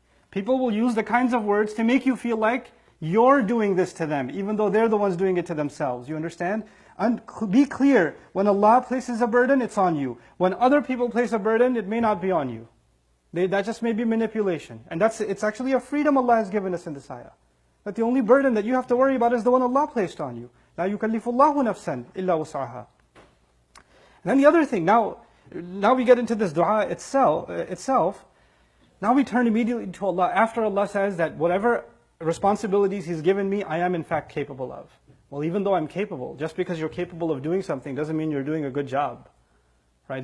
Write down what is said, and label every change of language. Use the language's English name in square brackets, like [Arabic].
[English] People will use the kinds of words to make you feel like you're doing this to them, even though they're the ones doing it to themselves. You understand? And be clear, when Allah places a burden, it's on you. When other people place a burden, it may not be on you. That just may be manipulation. And it's actually a freedom Allah has given us in this ayah. That the only burden that you have to worry about is the one Allah placed on you. [Arabic] لا يكلف الله نفسا إلا وسعها. [English] And then the other thing, now we get into this dua itself. Now we turn immediately to Allah. After Allah says that whatever responsibilities He's given me, I am in fact capable of. Well, even though I'm capable, just because you're capable of doing something doesn't mean you're doing a good job. Right?